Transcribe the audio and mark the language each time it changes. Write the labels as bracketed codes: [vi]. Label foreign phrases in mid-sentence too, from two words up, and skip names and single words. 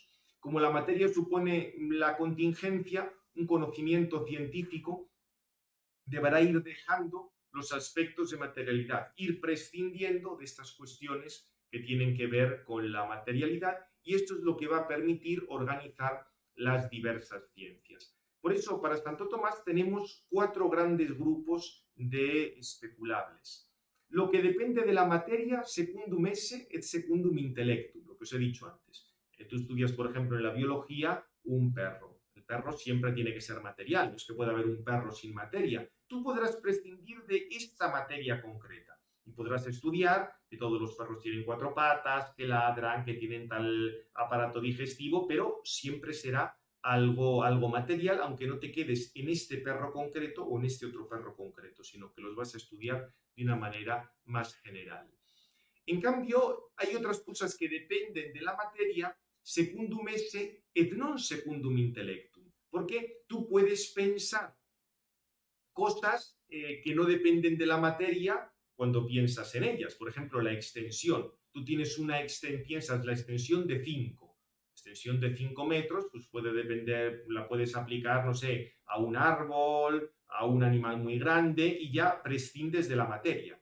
[es] Como la materia supone la contingencia, un conocimiento científico deberá ir dejando los aspectos de materialidad, ir prescindiendo de estas cuestiones que tienen que ver con la materialidad, y esto es lo que va a permitir organizar las diversas ciencias. Por eso, para Santo Tomás tenemos 4 grandes grupos de especulables. Lo que depende de la materia, [la] secundum esse et secundum intellectum, [es] lo que os he dicho antes. Tú estudias, por ejemplo, en la biología, un perro. El perro siempre tiene que ser material, no es que pueda haber un perro sin materia. Tú podrás prescindir de esta materia concreta y podrás estudiar que todos los perros tienen 4 patas, que ladran, que tienen tal aparato digestivo, pero siempre será algo material, aunque no te quedes en este perro concreto o en este otro perro concreto, sino que los vas a estudiar de una manera más general. En cambio, hay otras cosas que dependen de la materia, [la] secundum esse et non secundum intellectum, [es] porque tú puedes pensar cosas que no dependen de la materia cuando piensas en ellas. Por ejemplo, la extensión. Tú tienes piensas la extensión de 5. Extensión de 5 metros, pues puede depender, la puedes aplicar, no sé, a un árbol, a un animal muy grande, y ya prescindes de la materia.